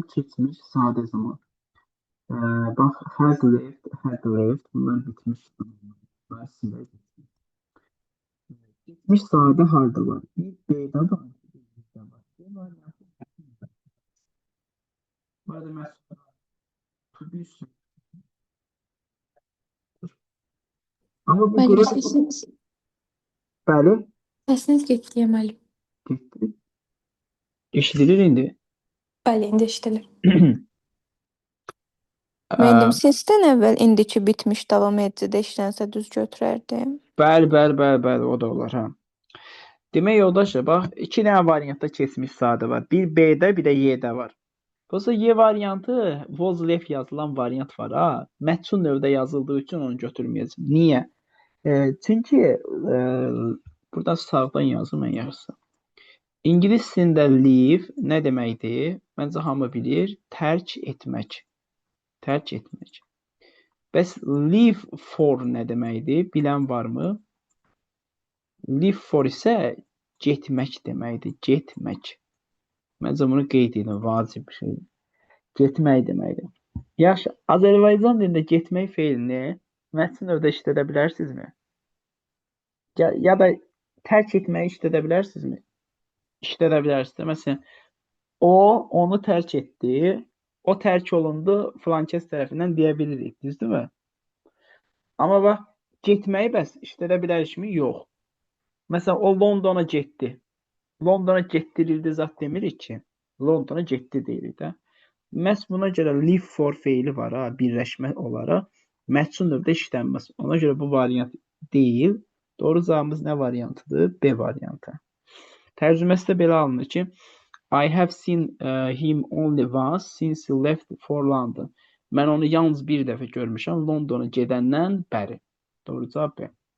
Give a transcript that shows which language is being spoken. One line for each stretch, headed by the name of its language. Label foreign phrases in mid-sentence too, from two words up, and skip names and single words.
Azerbaijani: Keçmiş sadə zaman. Bax,
English: had left.
Azerbaijani: Bunlar bitmiş zamanlar. Siləcək. Geçmiş sadə harda var? Bir B-də var, bir B-də var. B variantı. Burada məsələn,
English: to be sure.
Azerbaijani: Amma bu Müəllim, qrup bəli, səsiniz getdi, müəllim. getdi. Eşidilir indi. Bəli, indi eşidilir. Müəllim, sizdən əvvəl indiki bitmiş davam edicidə işlənsə düz götürərdim. Bəli, o da olar ha. Demək yoldaşlar, bax, iki dənə variantda keçmiş sadə var. Bir B-də, bir də Y-də var. Dolayısıyla Y variantı
English: was left
Azerbaijani: yazılan variant var ha. Məchun növdə yazıldığı üçün onu götürməyəcəm. Niyə? Çünki burada sağdan yazım mən yarısı. İngilis dilində leave nə deməkdir? Məncə hamı bilir. Tərk etmək. Tərk etmək. Bəs
English: leave for
Azerbaijani: nə deməkdir? Bilən varmı?
English: Leave for
Azerbaijani: isə getmək deməkdir. Getmək. Məncə bunu qeyd edin, vacib bir şeydir. Getmək deməkdir. Yaxşı, Azərbaycan dilində getmək feilini mətin növdə işlədə bilərsinizmi? Ya da tərk etməyi işlədə bilərsinizmi? İşlədə bilərsiniz. Məsələn, o onu tərk etdi, o tərk olundu filankəs tərəfindən deyə bilirik, düzdürmü? Amma bax, getməyi bəs işlədə bilərikmi? Yox. Məsələn, o Londona getdi. Londona getdirildi zat demirik ki. Londona getdi deyirik də. Məhz buna görə
English: leave for
Azerbaijani: feili var ha, birləşmə olaraq. Məchun növdə işlənməz. Ona görə bu variant deyil. Doğru cavabımız nə variantıdır? B variantı. Tərcüməsi də belə alınır ki,
English: I have seen him only once since he left for London.
Azerbaijani: Mən onu yalnız bir dəfə görmüşəm Londona gedəndən bəri. Doğru cavab B.